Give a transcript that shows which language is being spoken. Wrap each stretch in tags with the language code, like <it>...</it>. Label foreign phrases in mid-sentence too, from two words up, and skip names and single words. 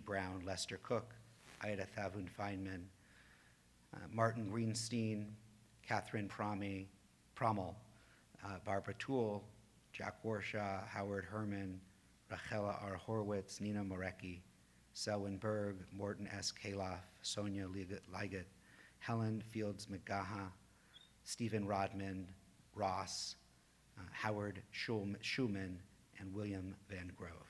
<en>Brown, Lester Cook, Ida Thavun Feynman, Martin Greenstein, Catherine Prommel, Barbara Toole, Jack Warshaw, Howard Herman, Rachela R. Horwitz, Nina Morecki, Selwyn Berg, Morton S. Kaloff, Sonia Liget, Helen Fields McGaha, Stephen Rodman, Ross, Howard Schumann, and William Van Grove.</en>